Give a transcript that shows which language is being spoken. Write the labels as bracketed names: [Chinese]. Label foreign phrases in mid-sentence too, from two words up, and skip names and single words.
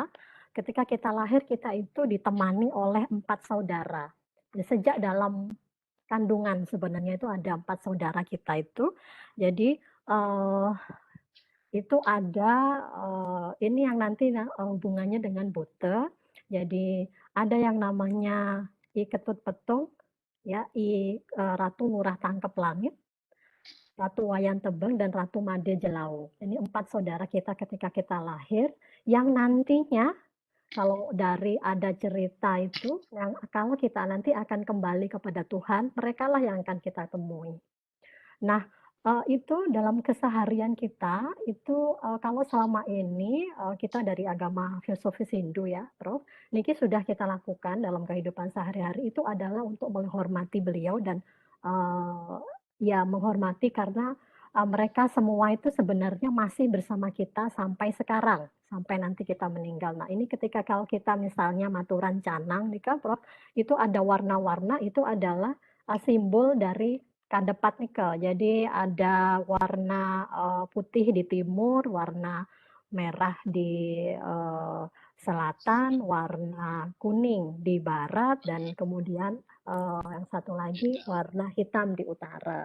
[Indonesian] Ketika kita lahir, kita itu ditemani oleh 4 saudara. Sejak dalam kandungan sebenarnya itu ada 4 saudara kita itu. Jadi itu ada ini yang nanti hubungannya dengan Buddha. Jadi ada yang namanya I Ketut Petung, ya, Ratu Lurah Tangkep Langit, Ratu Wayan Tebeng, dan Ratu Made Jelau. Ini 4 saudara kita ketika kita lahir, yang nantinya kalau dari ada cerita itu, yang kalau kita nanti akan kembali kepada Tuhan, mereka lah yang akan kita temui. Nah, itu dalam keseharian kita, itu kalau selama ini kita dari agama filosofis Hindu ya, Prof, niki sudah kita lakukan dalam kehidupan sehari-hari itu adalah untuk menghormati beliau dan ya menghormati karena mereka semua itu sebenarnya masih bersama kita sampai sekarang, sampai nanti kita meninggal. Nah, ini ketika kalau kita misalnya maturan canang nih kan, Prof, itu ada warna-warna, itu adalah simbol dari Kandepat nikel. Jadi ada warna putih di timur, warna merah di selatan, warna kuning di barat, dan kemudian yang satu lagi warna hitam di utara.